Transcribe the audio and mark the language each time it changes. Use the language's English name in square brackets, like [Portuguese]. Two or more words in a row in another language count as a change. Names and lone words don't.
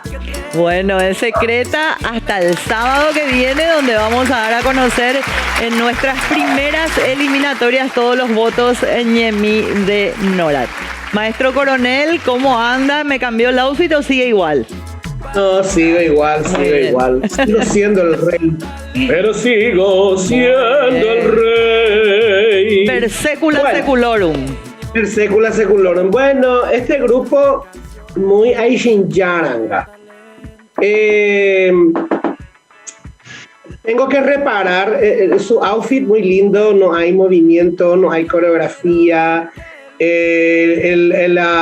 [Spanish] Bueno, es secreta hasta el sábado que viene, donde vamos a dar a conocer en nuestras primeras eliminatorias todos los votos en Ñemí de Norat. Maestro Coronel, ¿cómo anda? ¿Me cambió el outfit o sigue igual? No, sigo igual. Sigo siendo el rey. Pero sigo siendo el rey. [Latin] Per secula seculorum. Per secula seculorum. [Spanish] Bueno, este grupo muy Aishinyaranga. Tengo que reparar su outfit muy lindo, no hay movimiento, no hay coreografía, el